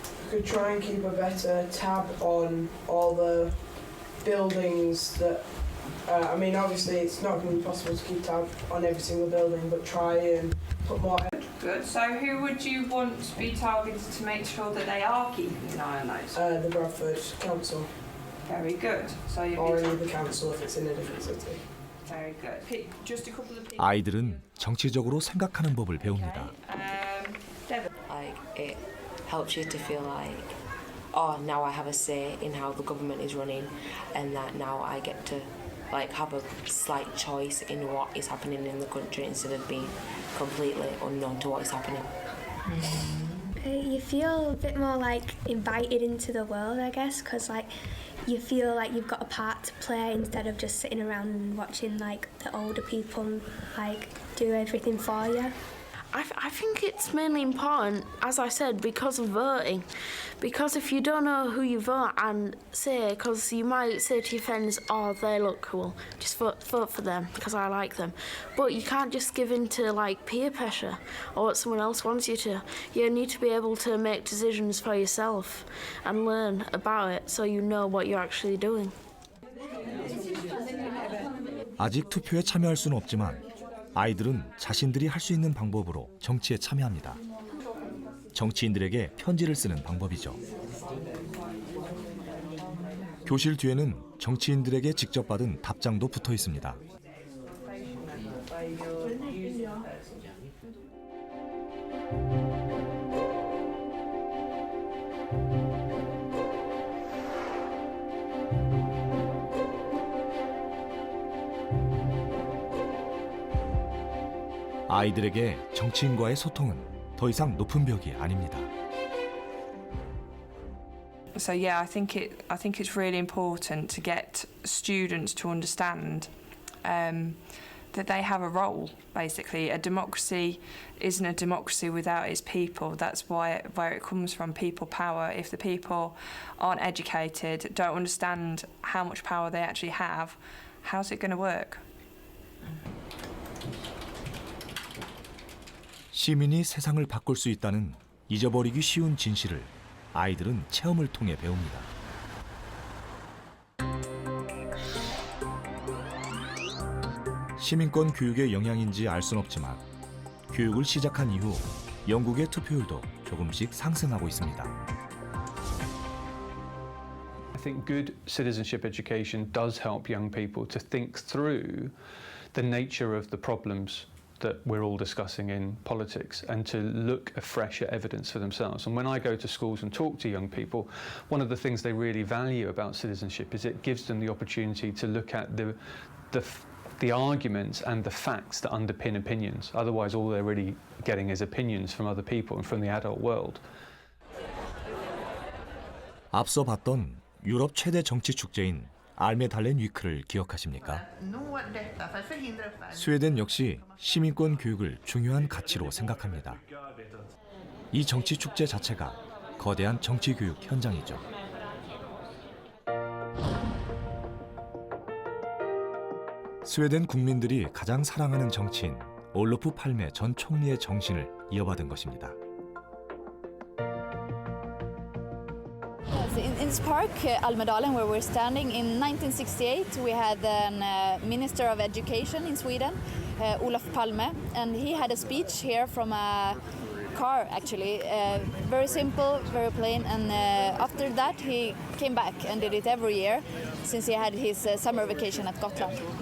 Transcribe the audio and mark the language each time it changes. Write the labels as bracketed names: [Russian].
[English] Could try and keep a better tab on all the buildings that I mean, obviously it's not going to be possible to keep tab on every single building, but try and put more. Good. So who would you want to be targeted to make sure that they are keeping an eye on those? The Bradford Council. Very good. So you'd or be any of the council if it's in a different city. Very good. Pick just a couple of people. [Korean] 아이들은 정치적으로 생각하는 법을 배웁니다. [English] Devon. Like it helps you to feel like, oh, now I have a say in how the government is running, and that now I get to like have a slight choice in what is happening in the country instead of being completely unknown to what is happening. You feel a bit more like invited into the world, I guess, because like you feel like you've got a part to play instead of just sitting around and watching like the older people like do everything for you. I think it's mainly important, as I said, because of voting. Because if you don't know who you vote and say, because you might say to your friends, oh, they look cool, just vote for them because I like them. But you can't just give in to like peer pressure or what someone else wants you to. You need to be able to make decisions for yourself and learn about it so you know what you're actually doing. [Korean] 아직 투표에 참여할 수는 없지만 아이들은 자신들이 할 수 있는 방법으로 정치에 참여합니다. 정치인들에게 편지를 쓰는 방법이죠. 교실 뒤에는 정치인들에게 직접 받은 답장도 붙어 있습니다. 아이들에게 정치인과의 소통은 더 이상 높은 벽이 아닙니다. [English] So yeah, I think it's really important to get students to understand that they have a role, basically. A democracy isn't a democracy without its people. That's where it comes from, people power. If the people aren't educated, don't understand how much power they actually have, how's it going to work? [Korean] 시민이 세상을 바꿀 수 있다는 잊어버리기 쉬운 진실을 아이들은 체험을 통해 배웁니다. 시민권 교육의 영향인지 알 순 없지만 교육을 시작한 이후 영국의 투표율도 조금씩 상승하고 있습니다. [English] I think good citizenship education does help young people to think through the nature of the problems that we're all discussing in politics and to look afresh at evidence for themselves. And when I go to schools and talk to young people, one of the things they really value about citizenship is it gives them the opportunity to look at the arguments and the facts that underpin opinions. Otherwise, all they're really getting is opinions from other people and from the adult world. [Korean] 앞서 봤던 유럽 최대 정치 축제인 알메달렌 위크를 기억하십니까? 스웨덴 역시 시민권 교육을 중요한 가치로 생각합니다. 이 정치 축제 자체가 거대한 정치 교육 현장이죠. 스웨덴 국민들이 가장 사랑하는 정치인 올로프 팔메 전 총리의 정신을 이어받은 것입니다. [English] In this park, Almedalen, where we're standing, in 1968 we had a Minister of Education in Sweden, Olof Palme, and he had a speech here from a car actually, very simple, very plain, and after that he came back and did it every year since he had his summer vacation at Gotland.